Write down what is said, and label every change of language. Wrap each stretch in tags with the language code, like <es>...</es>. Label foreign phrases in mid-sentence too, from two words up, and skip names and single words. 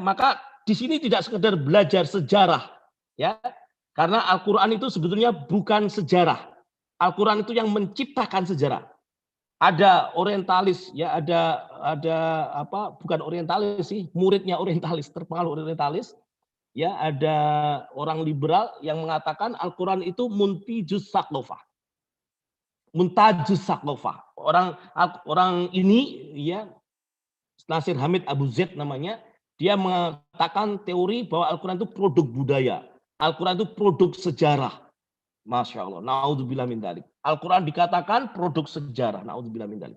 <id>Maka di sini tidak sekedar belajar sejarah, ya, karena Al-Quran itu sebetulnya bukan sejarah. Al-Quran itu yang menciptakan sejarah. Ada orientalis, ya, ada apa? Bukan orientalis sih, muridnya orientalis, terpengaruh orientalis, ya. Ada orang liberal yang mengatakan Al-Quran itu</id> <ar>منتج الثقافة. منتج الثقافة.</ar> <id>Orang ini, ya, Nasir Hamid Abu Zaid namanya, dia mengatakan teori bahwa Al-Quran itu produk budaya. Al-Quran itu produk sejarah.</id> <ar>ما شاء الله. نعوذ بالله من ذلك.</ar> <id>Al-Quran dikatakan produk sejarah.</id> <ar>نعوذ بالله من ذلك.</ar>